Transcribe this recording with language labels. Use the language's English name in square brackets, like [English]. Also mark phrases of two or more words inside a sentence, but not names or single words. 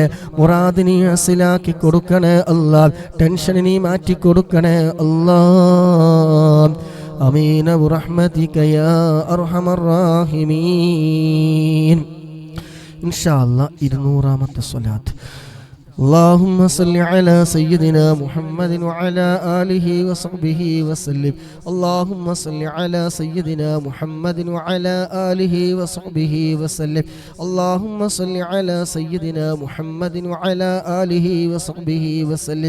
[Malayalam] മുറാദ് നീ ഹസിലാക്കി കൊടുക്കണേ അല്ലാ. ടെൻഷൻ നീ മാറ്റി കൊടുക്കണേ അല്ലാ. [Arabic] آمين برحمتك يا أرحم الراحمين. إن شاء الله [Malayalam] 200ാമത്തെ സ്വലാത്ത്. [Arabic] اللهم صل على سيدنا محمد وعلى آله وصحبه وسلم. اللهم صل على سيدنا محمد وعلى آله وصحبه وسلم. اللهم صل على سيدنا محمد وعلى آله وصحبه وسلم.